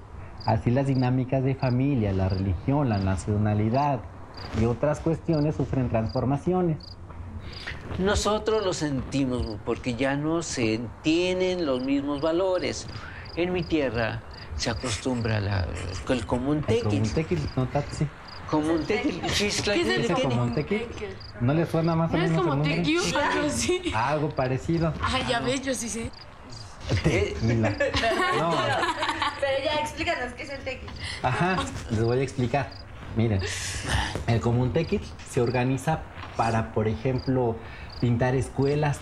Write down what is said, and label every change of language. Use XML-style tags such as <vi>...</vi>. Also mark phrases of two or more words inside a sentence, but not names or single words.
<es>Así las dinámicas de familia, la religión, la nacionalidad y otras cuestiones sufren transformaciones. Nosotros lo sentimos porque ya no se tienen los mismos valores. En mi tierra se acostumbra el común El tequil. Comuntequil, no Tatsi. Común tequil. ¿Qué es el ¿Ese Comuntequil? ¿No le suena más o ¿No es menos el como nombre? tequio? Algo así. Algo parecido. Ay, ya ves, yo sí sé. Tequila. No, pero ya, explícanos qué es el tequil. ajá, les voy a explicar. Miren, el Comuntequil se organiza para, por ejemplo, pintar escuelas.</es>